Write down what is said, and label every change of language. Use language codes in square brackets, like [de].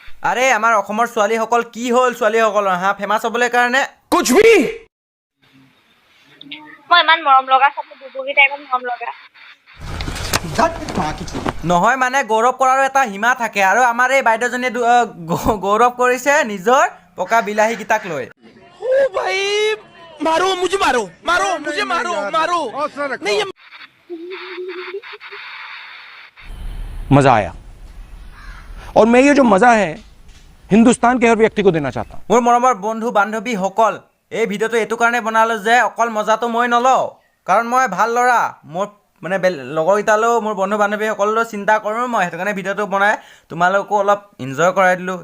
[as] আৰে আমাৰ অসমৰ ছোৱালীসকল কি হ'ল, ছোৱালীসকলৰ ফেমাছ হ'বলৈ কাৰণে [hi] कुछ भी [as] মই ইমান মৰম লগা চাপ বুবুকেইটা ইমান মৰম লগা নহয়, মানে গৌৰৱ কৰাৰো এটা সীমা থাকে। আৰু আমাৰ এই বাইদেউজনীয়ে গৌৰৱ কৰিছে নিজৰ পকা বিলাহীকেইটাক লৈ। [hi] भाई मारो मुझे मारो मारो मुझे मारो मारो नहीं ये मजा आया और मैं ये जो मजा है हिंदुस्तान के हर व्यक्ति को देना चाहता हूँ। [as] মোৰ মৰমৰ বন্ধু বান্ধৱীসকল, এই ভিডিঅ'টো এইটো কাৰণে বনালোঁ যে অকল মজাটো মই নলওঁ, কাৰণ মই ভাল ল'ৰা। মোৰ মানে লগৰকেইটালৈও মোৰ বন্ধু বান্ধৱীসকললৈও চিন্তা কৰোঁ মই, সেইটো কাৰণে ভিডিঅ'টো বনাই তোমালোকো অলপ এনজয় কৰাই দিলোঁ।